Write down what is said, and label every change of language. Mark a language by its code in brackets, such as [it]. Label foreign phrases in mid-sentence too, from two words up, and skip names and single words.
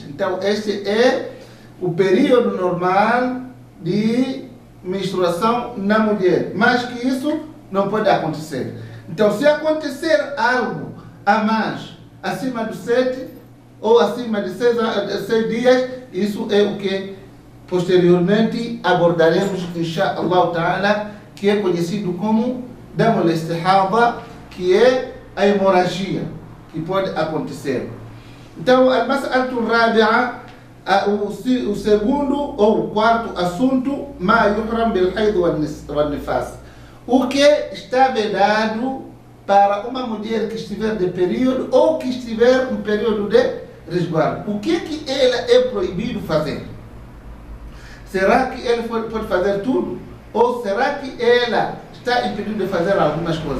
[pt] Então, este é o período normal de menstruação na mulher. Mais que isso, não pode acontecer. Então, se acontecer algo a mais, acima dos 7 ou acima de 6 dias, isso é o que posteriormente abordaremos, [ar] إن شاء الله تعالى, [pt] que é conhecido como [ar] دم الاستحاضة, [pt] que é a hemorragia que pode acontecer. Então, [ar] المسألة الرابعة, [pt] o segundo ou o quarto assunto, [ar] ما يحرم بالحيض والنفاس. [pt] O que está vedado para uma mulher que estiver de período ou que estiver no período de resguardo. O que ela é proibido fazer? Será que ela pode fazer tudo? Ou será que ela está impedido de fazer algumas coisas?